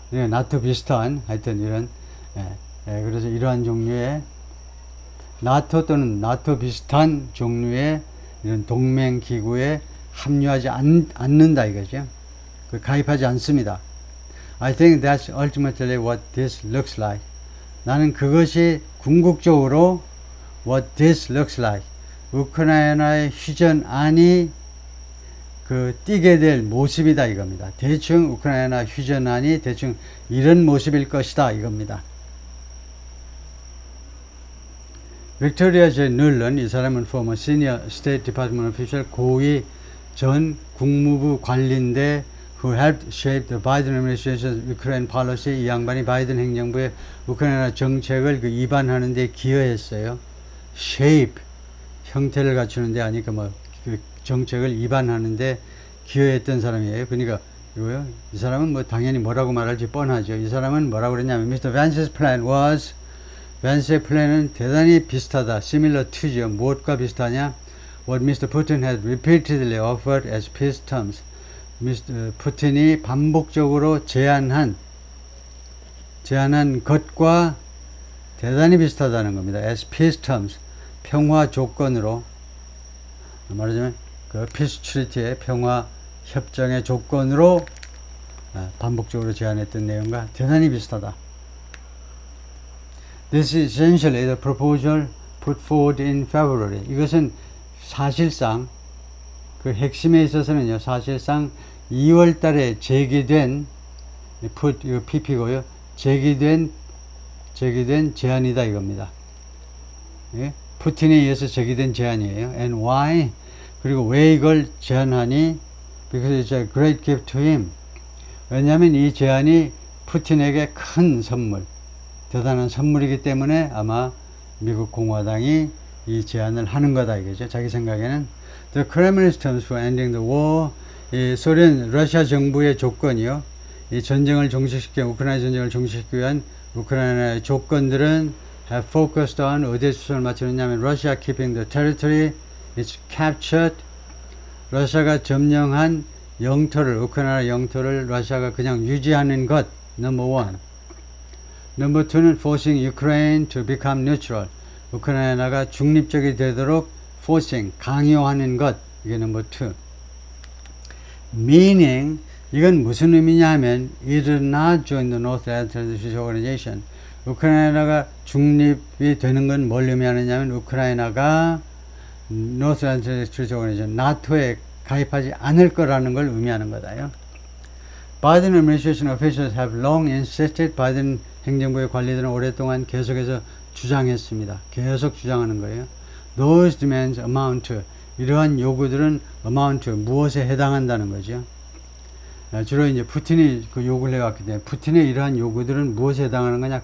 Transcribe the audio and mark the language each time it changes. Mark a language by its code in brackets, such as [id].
[ko] 나토 비슷한 하여튼 이런 그래서 이러한 종류의 나토 또는 나토 비슷한 종류의 이런 동맹 기구에 합류하지 않는다 이거죠. 가입하지 않습니다. [en] I think that's ultimately what this looks like. [ko] 나는 그것이 궁극적으로 [en] what this looks like. [ko] 우크라이나의 휴전안이 띄게 될 모습이다 이겁니다. 대충 우크라이나 휴전안이 대충 이런 모습일 것이다 이겁니다. 빅토리아 J. [en] 눌런 이 사람은 former senior State Department official [ko] 고위 전 국무부 관리인데 [en] who helped shape the Biden administration's Ukraine policy. [ko] 이 양반이 바이든 행정부의 우크라이나 정책을 입안하는 데 기여했어요. shape 형태를 갖추는데 아니까 정책을 입안하는데 기여했던 사람이에요. 그러니까 이거요. 이 사람은 당연히 뭐라고 말할지 뻔하죠. 이 사람은 뭐라고 그랬냐면 [en] Mr. Vance's plan was [ko] 밴스의 플랜은 대단히 비슷하다. [en] similar to죠. [ko] 무엇과 비슷하냐? [en] What Mr. Putin had repeatedly offered as peace terms. Mr. [ko] 푸틴이 반복적으로 제안한 것과 대단히 비슷하다는 겁니다. [en] as peace terms. [ko] 평화 조건으로 말하자면 peace treaty의 평화 협정의 조건으로 반복적으로 제안했던 내용과 대단히 비슷하다. [en] This is essentially the proposal put forward in February. [ko] 이것은 사실상 핵심에 있어서는요. 사실상 2월 달에 제기된 put 이거 pp고요. 제기된 제안이다 이겁니다. 예? 푸틴에 의해서 제기된 제안이에요. [en] And why? [ko] 그리고 왜 이걸 제안하니? [en] Because it's a great gift to him. [ko] 왜냐하면 이 제안이 푸틴에게 큰 선물, 대단한 선물이기 때문에 아마 미국 공화당이 이 제안을 하는 거다 이거죠. 자기 생각에는 [en] The Kremlin's terms for ending the war. [ko] 이 러시아 정부의 조건이요. 이 전쟁을 우크라이나 전쟁을 종식시키기 위한 우크라이나의 조건들은 [en] have focused on [ko] 어디에 초점을 맞추느냐면 [en] Russia keeping the territory it's captured. [ko] 러시아가 점령한 영토를 우크라이나 영토를 러시아가 그냥 유지하는 것 [en] number one. number two는 forcing Ukraine to become neutral. [ko] 우크라이나가 중립적이 되도록 forcing 강요하는 것 이게 [en] number two. meaning [ko] 이건 무슨 의미냐 하면 [en] it did not join the North Atlantic Treaty Organization. [ko] 우크라이나가 중립이 되는 건 뭘 의미하느냐면 우크라이나가 North Atlantic Treaty Organization 나토에 가입하지 않을 거라는 걸 의미하는 거다요. [en] Biden administration officials have long insisted. [ko] 바이든 행정부의 관리들은 오랫동안 계속해서 주장했습니다. 계속 주장하는 거예요. [en] Those demands amount to [ko] 이러한 요구들은 amount 무엇에 해당한다는 거죠. 주로 이제 푸틴이 그 요구를 해왔기 때문에 푸틴의 이러한 요구들은 무엇에 해당하는 거냐?